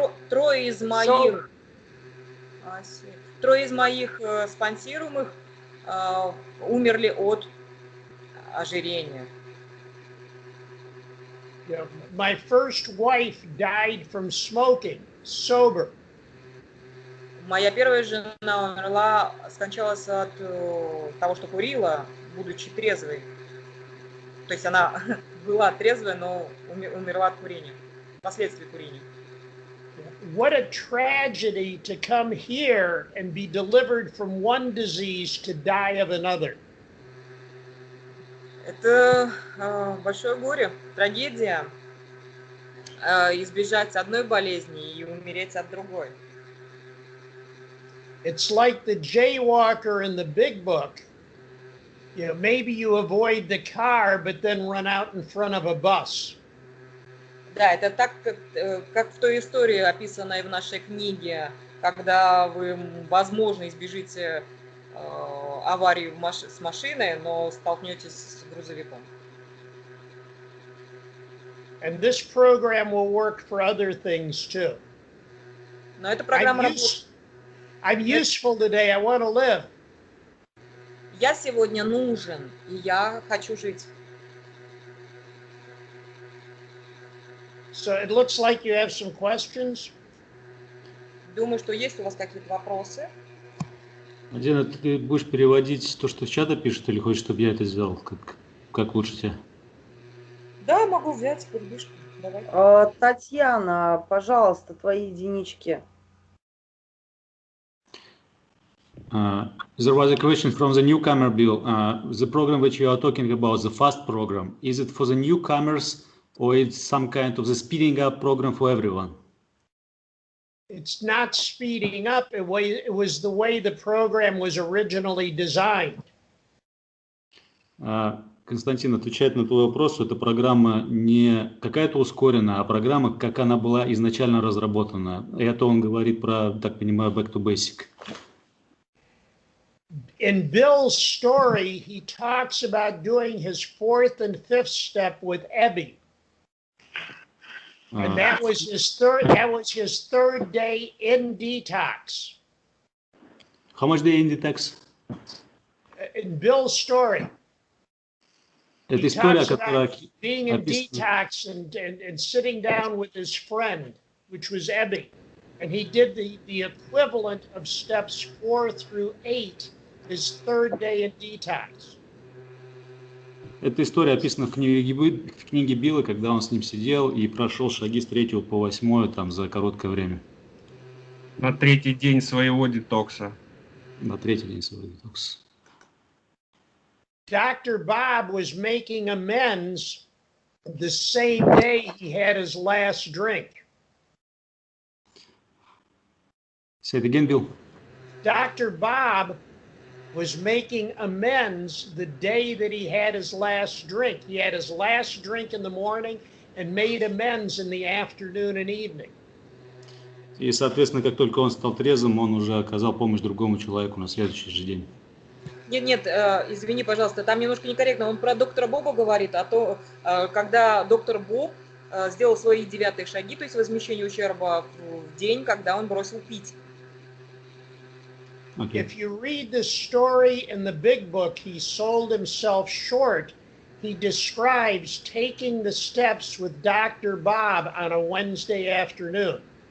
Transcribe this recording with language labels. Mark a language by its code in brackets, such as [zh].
[ru] Трое из моих, трое из моих спонсируемых умерли от ожирения. [en] You know, my first wife died from smoking, sober. [ru] Моя первая жена умерла, скончалась от того, что курила, будучи трезвой. То есть она была трезвая, но умерла от курения, последствий курения. [en] What a tragedy to come here and be delivered from one disease to die of another. [ru] Это большое горе, трагедия, избежать одной болезни и умереть от другой. [en] It's like the jaywalker in the big book. You know, maybe you avoid the car, but then run out in front of a bus. [ru] Да, это так, как в той истории, описанной в нашей книге, когда вы, возможно, избежите аварии с машиной, но столкнетесь с грузовиком. [en] And this program will work for other things too. [ru] Но эта программа работает. [en] I'm useful today. I want to live. [ru] Я сегодня нужен, и я хочу жить. [en] So it looks like you have some questions. [ru] Думаю, что есть у вас какие-то вопросы. Дина, ты будешь переводить то, что в чата пишет, или хочешь, чтобы я это сделал? Как лучше тебе? Да, могу взять передышку. Давай. Татьяна, пожалуйста, твои единички. [en] There was a question from the newcomer, Bill. The program which you are talking about, the FAST program, is it for the newcomers or it's some kind of the speeding up program for everyone? It's not speeding up. It was the way the program was originally designed. [ru] Константин отвечает на твой вопрос, что эта программа не какая-то ускоренная, а программа, как она была изначально разработана. И это он говорит про, так понимаю, back to basic. [en] In Bill's story, he talks about doing his 4th and 5th step with Ebby. And that was his third day in detox. How much day in detox? In Bill's story. [ru] Это история, которая [en] being in detox and sitting down with his friend, which was Ebby. And he did the equivalent of steps 4 through 8, his third day in detox. [ru] Эта история описана в книге Билла, когда он с ним сидел и прошел шаги с 3 по 8 там за короткое время. На 3-й день своего детокса. На 3-й день своего детокса. [en] Dr. Bob was making amends the same day he had his last drink. Say it again, Bill. Dr. Bob was making amends the day that he had his last drink. He had his last drink in the morning and made amends in the afternoon and evening. [ru] И, соответственно, как только он стал трезвым, он уже оказал помощь другому человеку на следующий же день. Нет, извини, пожалуйста, там немножко некорректно. Он про доктора Боба говорит, а то, когда доктор Боб сделал свои 9-е шаги, то есть возмещение ущерба в день, когда он бросил пить. [en] Okay. If you read the story in the big book, he sold himself short. He describes taking the steps with Dr. Bob on a Wednesday afternoon.